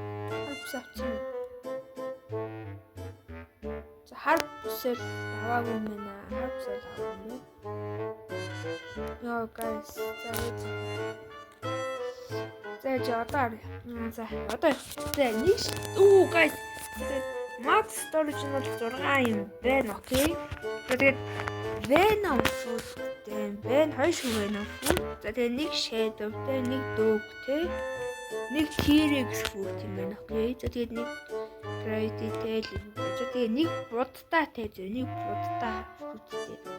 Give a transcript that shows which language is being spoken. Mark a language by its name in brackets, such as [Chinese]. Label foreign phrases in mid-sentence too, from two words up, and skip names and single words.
[Mongolian] За хар бүсэл аваагүй юм байна. Хар бүсэл аваагүй юм. Яа guys. За одоо нэг guys. [English] Max storage [Mongolian] нь бол 6 юм байна. Окей. Тэгээд Venom fruit тийм байна. Хоёр шиг Venom fruit. За тэгээд нэг Shadowтэй, нэг Dog-тэй, нэг T-Rex fruit юм байна. Окей. За тэгээд нэг Grady-тэй л юм. За тэгээд нэг Budтай зөө, нэг Budтай fruitтэй.